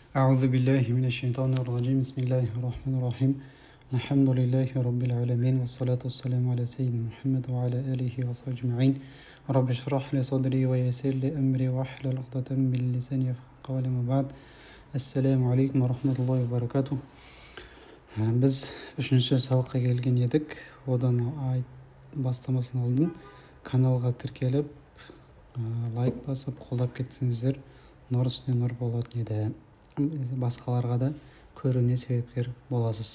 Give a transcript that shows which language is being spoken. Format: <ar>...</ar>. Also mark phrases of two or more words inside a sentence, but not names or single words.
<ar>أعوذ بالله من الشيطان الرجيم بسم الله الرحمن الرحيم الحمد لله رب العالمين والصلاة والسلام على سيدنا محمد وعلى آله وصحبه أجمعين رب اشرح لي صدري ويسر لي أمري واحلل عقدة من لساني يفقهوا قولي ما بعد السلام عليكم ورحمة الله وبركاته.</ar> <kk>Biz 3-сабаққа келген едік. Одан бастамасын алдын каналға тіркеліп, лайк басып, қолдап кетсеңіздер, нұр үстіне нұр болатын еді. Басқаларға да көруіне себепкер боласыз.</kk>